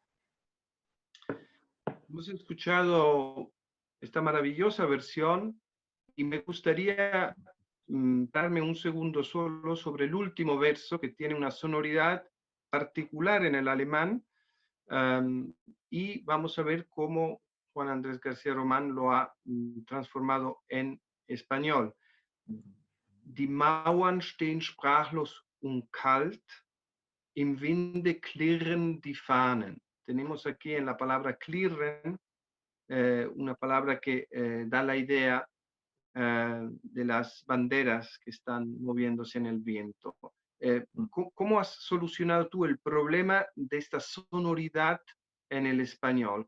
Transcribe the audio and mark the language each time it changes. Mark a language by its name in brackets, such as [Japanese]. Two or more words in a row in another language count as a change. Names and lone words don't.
[Spanish] Hemos escuchado esta maravillosa versión y me gustaría darme un segundo solo sobre el último verso que tiene una sonoridad particular en el alemán y vamos a ver cómo Juan Andrés García Román lo ha transformado en español. [German] Die Mauern stehen sprachlos und kalt, im Winde klirren die Fahnen. [Spanish] Tenemos aquí en la palabra klirren una palabra que da la idea de las banderas que están moviéndose en el viento. ¿Cómo has solucionado tú el problema de esta sonoridad en el español?